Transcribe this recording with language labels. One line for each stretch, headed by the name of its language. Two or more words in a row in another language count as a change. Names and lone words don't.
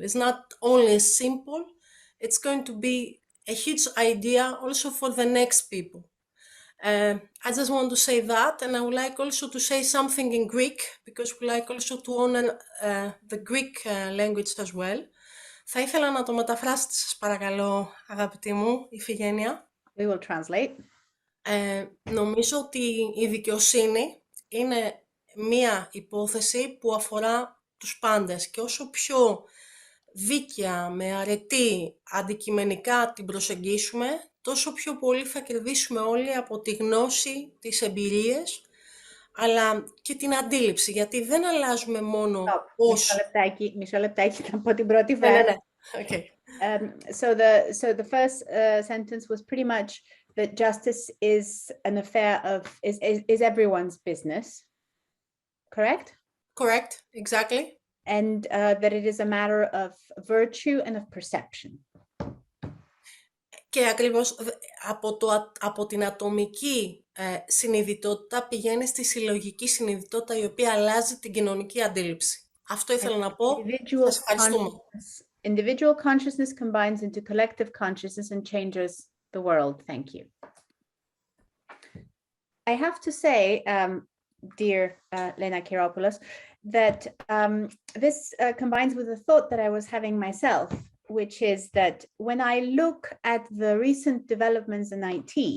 English: It's not only simple, it's going to be a huge idea also for the next people. I just want to say that, and I would like also to say something in Greek, because we like also to honor the Greek language as well.
Greek: Θα ήθελα να το μεταφράσετε, σας παρακαλώ, αγαπητή μου, Ιφηγένεια.
English: We will translate.
Greek: Νομίζω ότι η δικαιοσύνη είναι μία υπόθεση που αφορά τους πάντες, και όσο πιο δίκαια, με αρετή, αντικειμενικά την προσεγγίσουμε, τόσο πιο πολύ θα κερδίσουμε όλοι από τη γνώση, τις εμπειρίες, αλλά και την αντίληψη, γιατί δεν αλλάζουμε μόνο πώς... Μισό λεπτάκι, θα πω την πρώτη φράση.
English: Okay. So the first sentence was pretty much that justice is an affair of, is everyone's business, correct? Correct, exactly. And that it is a matter of virtue and of perception.
Greek: Και ακριβώς από την ατομική συνειδητότητα πηγαίνει στη συλλογική συνειδητότητα, η οποία αλλάζει την κοινωνική αντίληψη. Αυτό ήθελα να πω. Σας ευχαριστούμε.
English: Individual consciousness combines into collective consciousness and changes the world. Thank you. I have to say, dear Lena Kiropoulos, that this combines with a thought that I was having myself, which is that when I look at the recent developments in IT,